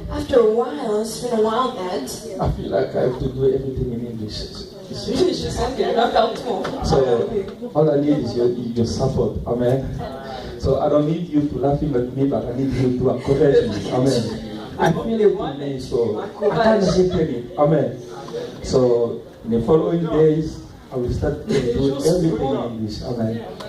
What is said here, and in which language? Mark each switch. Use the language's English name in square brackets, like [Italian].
[English] After a while, it's been a while that I feel like I have to do everything in English. [French] je sens que je parle tout. [English] So all I need is your support. Amen. So I don't need you to laughing at me, but I need you to encourage me. Amen. I feel it in me, so I can't retain it. Amen. So in the following days, I will start to do everything in English. Amen.